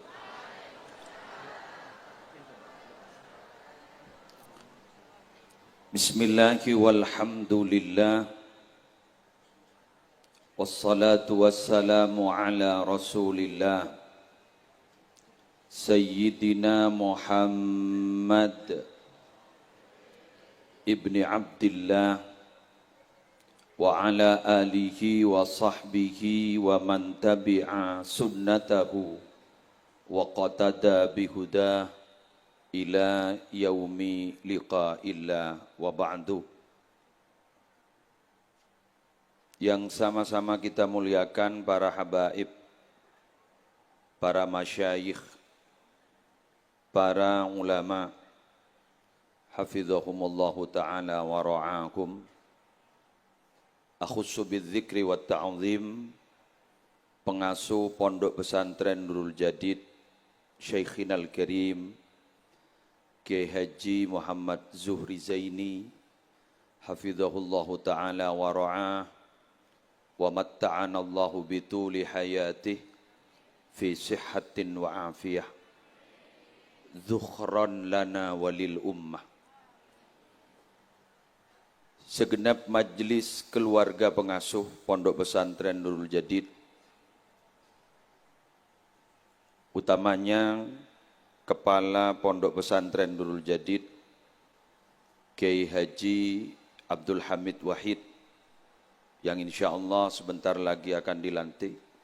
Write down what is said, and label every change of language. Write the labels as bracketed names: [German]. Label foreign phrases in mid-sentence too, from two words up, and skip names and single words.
[Arabic] بسم الله والحمد لله، والصلاة والسلام على رسول الله، سيدنا محمد ابن عبد الله وعلى آله وصحبه ومن تبع سنته واقتدى بهداه إلى يوم لقاء الله وبعد. [Indonesian] Yang sama-sama kita muliakan para habaib, para masyayikh, para ulama, [Arabic] حفظهم الله تعالى ورعاكم. أخص بالذكر والتعظيم, pengasuh Pondok Pesantren Nurul Jadid Syekhinal Karim Kiai Haji Muhammad Zuhri Zaini, حفظه الله تعالى ورعاه، ومتعنا الله بطول حياته في صحة وعافية، ذخرا لنا وللأمة. [Indonesian] Segenap majlis keluarga pengasuh Pondok Pesantren Nurul Jadid, utamanya Kepala Pondok Pesantren Nurul Jadid Kiai Haji Abdul Hamid Wahid, yang [Arabic] إن شاء الله [Indonesian] sebentar lagi akan dilantik.